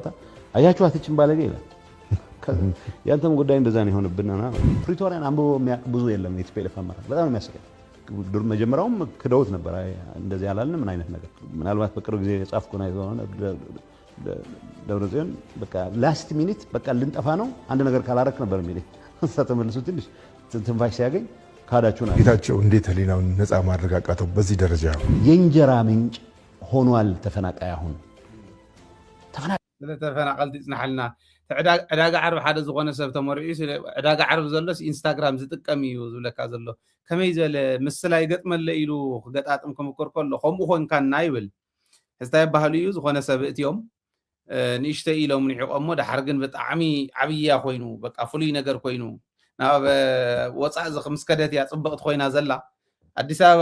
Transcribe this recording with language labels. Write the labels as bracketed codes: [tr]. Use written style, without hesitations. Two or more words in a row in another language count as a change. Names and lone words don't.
[am] አያችኋት እችን ባለጌ ይላል። ያንተም ጉዳይ እንደዛ ነው የሆነብንና ፕሪቶሪያን አንብቦ የሚያውቅ ብዙ የለም። የቲፒኤልኤፍ አመራር በጣም ነው የሚያስቀኝ። መጀመሪያውም ክደውት ነበር። እንደዚህ ያላልን ምን አይነት ነገር ምናልባት በቅርብ ጊዜ የጻፍኩ ነው የሆነ ደብረጽዮን በቃ [en] last minute [am] በቃ ልንጠፋ ነው አንድ ነገር ካላረክ ነበር የሚለኝ። እሳ ተመልሶ ትንሽ ትንፋሽ ሲያገኝ ካዳችሁና ጌታቸው እንዴት ህሊናውን ነፃ ማድረግ አቃተው? በዚህ ደረጃ የእንጀራ ምንጭ ሆኗል ተፈናቃይ። አሁን [ti] ተፈናቀልቲ ጽናሐልና ዕዳጋ ዓርቢ ሓደ ዝኾነ ሰብ ተመሪዑ ዕዳጋ ዓርቢ ዘሎስ ኢንስታግራም ዝጥቀም እዩ ዝብለካ ዘሎ ከመይ ዝበለ ምስላ ይገጥመለ ኢሉ ክገጣጥም ክምክር ከሎ ከምኡ ኮንካና ይብል ሕዝታ ይባሃሉ እዩ ዝኾነ ሰብ እትዮም ንእሽተይ ኢሎም ንዕቆሞ ዳሓር ግን ብጣዕሚ ዓብያ ኮይኑ በቃ ፍሉይ ነገር ኮይኑ ናብ ወፃእ ምስ ከደት እያ ፅብቕቲ ኮይና ዘላ ኣዲስ ኣበባ